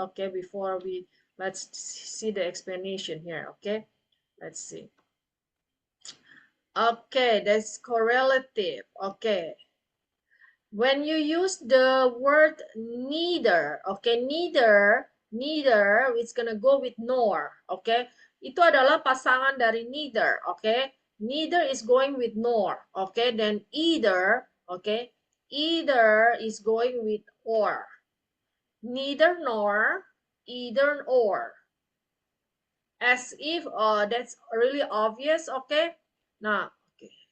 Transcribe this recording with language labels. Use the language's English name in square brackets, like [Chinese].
[English] Okay, before let's see the explanation here. Okay, let's see. Okay, that's correlative. Okay. When you use the word neither, okay, neither, it's gonna go with nor, okay. [Indonesian] Itu adalah pasangan dari neither, okay. [English] Neither is going with nor, okay. Then either, okay, either is going with or. Neither nor, either or. As if that's really obvious, okay. Nah, okay.